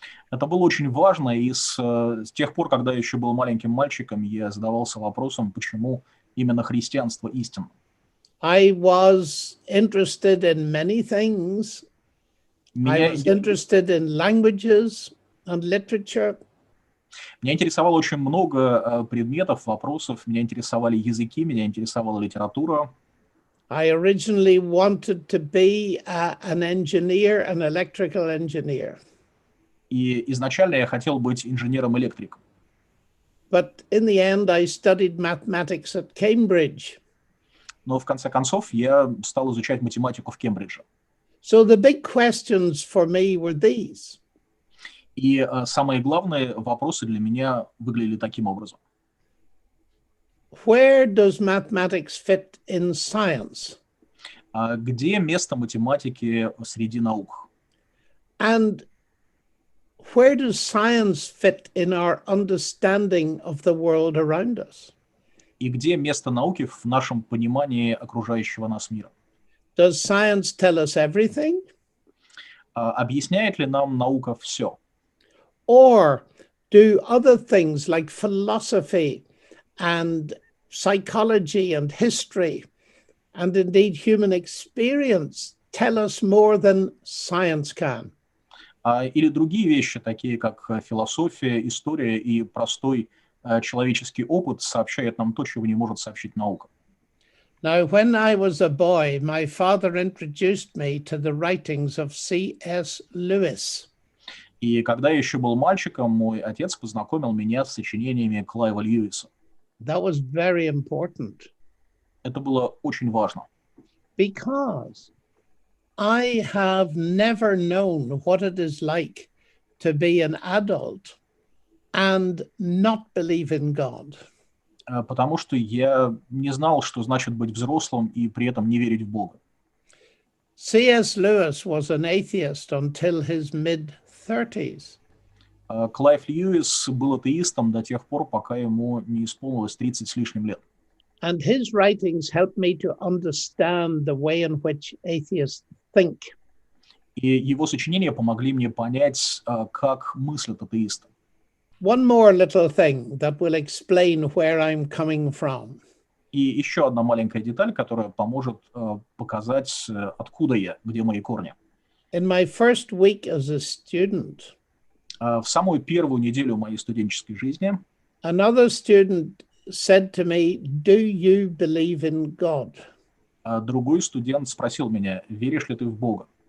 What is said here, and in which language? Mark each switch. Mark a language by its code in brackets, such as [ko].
[ru] Это было очень важно, и с тех пор, когда я еще был маленьким мальчиком, я задавался вопросом, почему именно христианство истинно. [en] I was interested in many things. I was interested in languages and literature. [ru] Меня интересовало очень много предметов, вопросов. Меня интересовали языки, меня интересовала литература. [en] I originally wanted to be an engineer, an electrical engineer. [ru] И изначально я хотел быть инженером-электриком. [en] But in the end, I studied mathematics at Cambridge. [ru] Но в конце концов я стал изучать математику в Кембридже. [en] So the big questions for me were these. [ru] И самые главные вопросы для меня выглядели таким образом. [en] Where does mathematics fit in science? [ru] Где место математики среди наук? [en] And where does science fit in our understanding of the world around us? [ru] И где место науки в нашем понимании окружающего нас мира? [en] Does science tell us everything? [ru] Объясняет ли нам наука все? [en] Or do other things like philosophy and psychology and history and indeed human experience tell us more than science can? [ru] Или другие вещи, такие как философия, история и простой человеческий опыт, сообщают нам то, чего не может сообщить наука. [en] Now, when I was a boy, my father introduced me to the writings of C.S. Lewis. [ru] И когда я еще был мальчиком, мой отец познакомил меня с сочинениями Клайва Льюиса. [en] That was very important. [ru] Это было очень важно. [en] Because I have never known what it is like to be an adult and not believe in God. [ru] Потому что я не знал, что значит быть взрослым и при этом не верить в Бога. [en] C.S. Lewis was an atheist until his mid-30s. [ru] Клайв Льюис был атеистом до тех пор, пока ему не исполнилось 30 с лишним лет. [en] And his writings helped me to understand the way in which atheists think. [ru] И его сочинения помогли мне понять, как мыслят атеисты. [en] One more little thing that will explain where I'm coming from. [ru] И еще одна маленькая деталь, которая поможет показать, откуда я, где мои корни. [en] In my first week as a student, [ru] В самую первую неделю моей студенческой жизни [en] another student said to me, "Do you believe in God?" [ru] другой студент спросил меня, веришь ли ты в Бога?